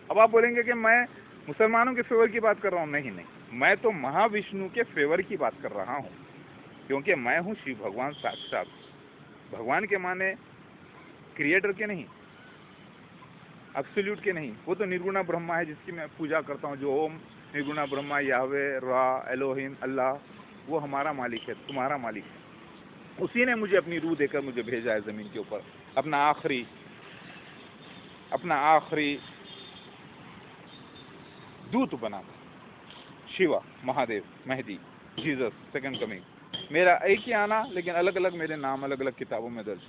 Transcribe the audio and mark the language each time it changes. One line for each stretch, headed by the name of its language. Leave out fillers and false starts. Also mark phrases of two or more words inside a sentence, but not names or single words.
Urdu: اب آپ بولیں گے کہ میں مسلمانوں کے فیور کی بات کر رہا ہوں. نہیں، میں تو مہا وشنو کے فیور کی بات کر رہا ہوں، کیونکہ میں ہوں شیو بھگوان ساکشات. بھگوان کے معنی کریٹر کے نہیں، ایبسولوٹ کے نہیں. وہ تو نرگنا برہما ہے جس کی میں پوجا کرتا ہوں، جو اوم نرگنا برہما، یہوے، را، الوہیم، اللہ، وہ ہمارا مالک ہے، تمہارا مالک ہے. اسی نے مجھے اپنی روح دے کر مجھے بھیجا ہے زمین کے اوپر، اپنا آخری دوت بنا کر. شیوا، مہادیو، مہدی، جیزس،
English: second coming,
Urdu: میرا ایک ہی آنا، لیکن الگ الگ میرے نام الگ الگ کتابوں میں درج.